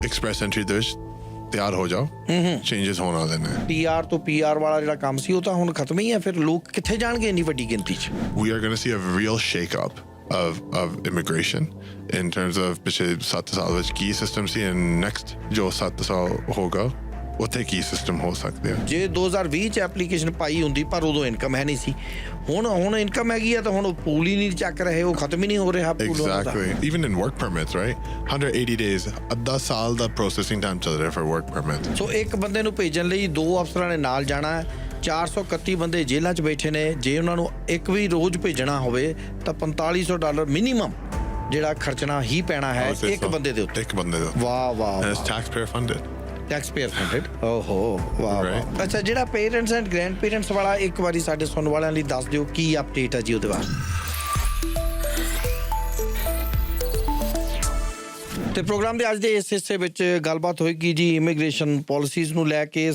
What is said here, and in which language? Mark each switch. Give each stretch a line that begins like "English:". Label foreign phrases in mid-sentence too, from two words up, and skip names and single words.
Punjabi: ਐਕਸਪ੍ਰੈਸ ਐਂਟਰੀ ਦੇ ਵਿੱਚ ਤਿਆਰ ਹੋ ਜਾਓ, ਚੇਂਜਸ ਹੋਣ ਵਾਲੇ ਨੇ। PR ਤੋਂ PR ਵਾਲਾ ਜਿਹੜਾ ਕੰਮ ਸੀ ਉਹ ਤਾਂ ਹੁਣ ਖਤਮ ਹੀ ਹੈ, ਫਿਰ ਲੋਕ ਕਿੱਥੇ ਜਾਣਗੇ ਇੰਨੀ ਵੱਡੀ ਗਿਣਤੀ 'ਚ?
English: We are going to see a real shake-up of immigration in terms of
Punjabi: ਪਿਛਲੇ 7 ਸਾਲ ਵਿੱਚ ਕੀ ਸਿਸਟਮ ਸੀ
English: and next
Punjabi: ਜੋ 7 ਸਾਲ ਹੋਗਾ ਉੱਥੇ ਕੀ ਸਿਸਟਮ ਹੋ ਸਕਦੇ ਆ। ਜੇ 2020 ਚ ਐਪਲੀਕੇਸ਼ਨ ਪਾਈ ਹੁੰਦੀ ਪਰ ਉਦੋਂ ਇਨਕਮ ਹੈ ਨਹੀਂ ਸੀ, ਹੁਣ ਇਨਕਮ ਹੈਗੀ ਆ ਤਾਂ ਹੁਣ ਉਹ ਪੂਲ ਹੀ ਨਹੀਂ ਚੱਕ ਰਹੇ, ਉਹ ਖਤਮ ਹੀ ਨਹੀਂ ਹੋ ਰਿਹਾ ਪੂਲ।
English: Exactly. Even in work permits, right? 180 days,
Punjabi: ਅੱਧਾ ਸਾਲ ਦਾ
English: processing time
Punjabi: ਚੱਲ ਰਿਹਾ
English: for work permits.
Punjabi: ਸੋ ਇੱਕ ਬੰਦੇ ਨੂੰ ਭੇਜਣ ਲਈ 2 ਅਫਸਰਾਂ ਨੇ ਨਾਲ ਜਾਣਾ ਹੈ, 431 ਬੰਦੇ ਜੇਲ੍ਹਾਂ 'ਚ ਬੈਠੇ ਨੇ, ਜੇ ਉਹਨਾਂ ਨੂੰ ਇੱਕ ਵੀ ਰੋਜ਼ ਭੇਜਣਾ ਹੋਵੇ ਤਾਂ $4500 ਮਿਨੀਮਮ ਜਿਹੜਾ ਖਰਚਣਾ ਹੀ ਪੈਣਾ ਹੈ ਇੱਕ ਬੰਦੇ ਦੇ ਉੱਤੇ। ਇੱਕ ਬੰਦੇ ਦੇ ਉੱਤੇ। ਵਾਹ ਵਾਹ।
English: And it's taxpayer funded. taxpayer funded.
Punjabi: ਓਹੋ ਵਾਹ। ਅੱਛਾ, ਜਿਹੜਾ
English: parents and grand parents
Punjabi: ਵਾਲਾ ਇੱਕ ਵਾਰੀ ਸਾਡੇ ਸੁਣਨ ਵਾਲਿਆਂ ਲਈ ਦੱਸ ਦਿਓ ਕੀ ਅਪਡੇਟ ਹੈ ਜੀ ਉਹਦੇ ਬਾਰੇ। ਤੇ ਪ੍ਰੋਗਰਾਮ ਦੇ ਅੱਜ ਦੇ ਇਸ ਹਿੱਸੇ ਵਿੱਚ ਗੱਲਬਾਤ ਹੋਏਗੀ ਜੀ ਇਮੀਗ੍ਰੇਸ਼ਨ ਪਾਲਿਸੀਜ਼ ਨੂੰ ਲੈ ਕੇ।